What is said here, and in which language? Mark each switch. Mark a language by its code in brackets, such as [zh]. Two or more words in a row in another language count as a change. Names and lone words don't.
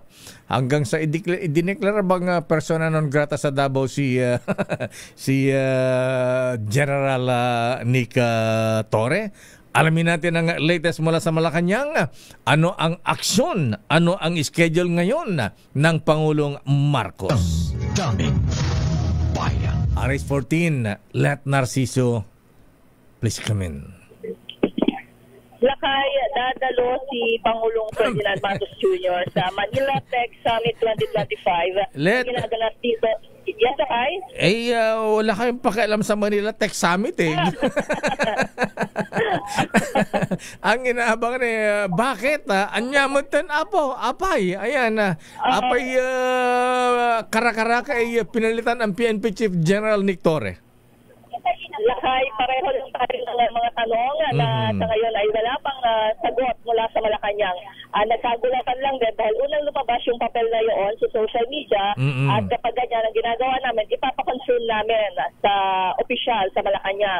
[tl] Hanggang sa idineklara bang [la] persona non grata [tl] sa Davao si General Nick Torre. Alamin natin ang latest mula sa Malacanang. Ano ang aksyon? Ano ang schedule ngayon ng Pangulong Marcos? Daming bayan. RS14, Let Narciso, [en] please come in. [tl] Lakay, dadalo si Pangulong Ferdinand Marcos Jr. sa Manila Tech Summit 2025. Ginaganap dito. Yes, Lakay? Wala kayong pakialam sa Manila Tech Summit, eh. Ang inaabangan bakit? [ilo] Anyamutan Apo, apay. [tl] Ayan, [ilo] apay karakaraka [tl] ay pinalitan ang PNP Chief General Nick Torre. Lakay, pareho lang tayo ng mga tanong na sa ngayon ay wala pang sagot mula sa Malacanang. Nagkagulatan lang din dahil unang lumabas yung papel na yun sa [en] social media [tl] at kapag ganyan ang ginagawa namin, ipapakonfirm namin sa opisyal sa Malacanang.